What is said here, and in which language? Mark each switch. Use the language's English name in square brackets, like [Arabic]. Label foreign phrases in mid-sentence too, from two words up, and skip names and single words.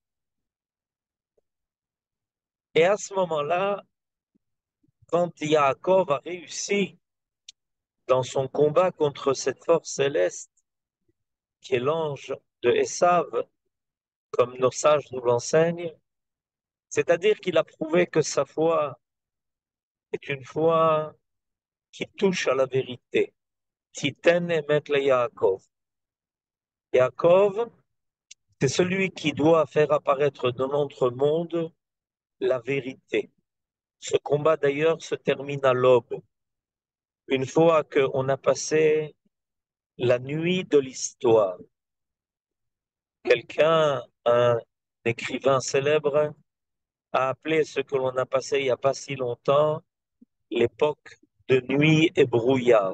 [French] Et à ce moment-là, quand Yaakov a réussi dans son combat contre cette force céleste, qui est l'ange de Esav, comme nos sages nous l'enseignent, c'est-à-dire qu'il a prouvé que sa foi est une foi qui touche à la vérité. [Hebrew] תתן אמת ליעקב. [French] Yaakov, c'est celui qui doit faire apparaître dans notre monde la vérité. Ce combat d'ailleurs se termine à l'aube. Une fois qu'on a passé la nuit de l'histoire, quelqu'un, un écrivain célèbre, a appelé ce que l'on a passé il n'y a pas si longtemps l'époque de nuit et brouillard.